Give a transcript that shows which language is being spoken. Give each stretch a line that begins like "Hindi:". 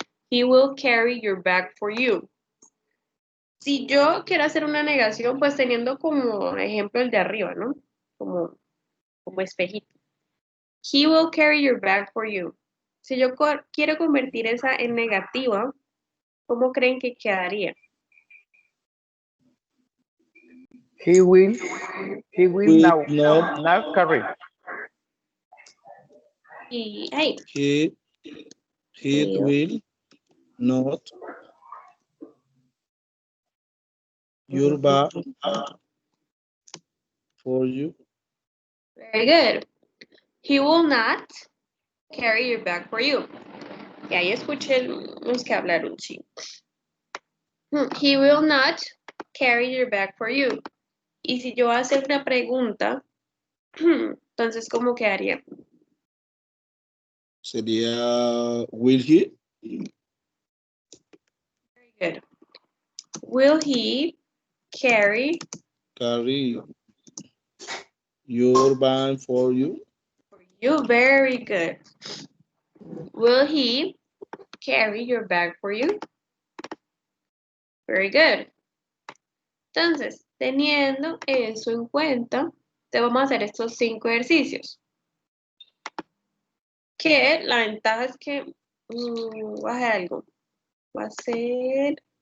English: He will carry your bag for you.
Spanish: Si yo quiero hacer una negación, pues teniendo como ejemplo el de arriba, ¿no? Como espejito.
English: He will carry your bag for you.
Spanish: Si yo quiero convertir esa en negativa, ¿cómo creen que quedaría?
English: He will Will now not. carry.
Spanish: Y, hey,
English: He will not your bag for you. very good. He will not carry your bag for you.
Spanish: Y ahí escuché los que hablaron, sí.
English: He will not carry your bag for you.
Spanish: Y si yo hacer una pregunta, entonces, ¿cómo quedaría? Sería
English: will he Very good. Will he carry carry your bag for you? for you? Very good. Will he carry your bag for you? Very good.
Spanish: Entonces, teniendo eso en cuenta, te vamos a hacer estos 5 ejercicios. Que la ventaja es que voy a hacer algo. Va a ser...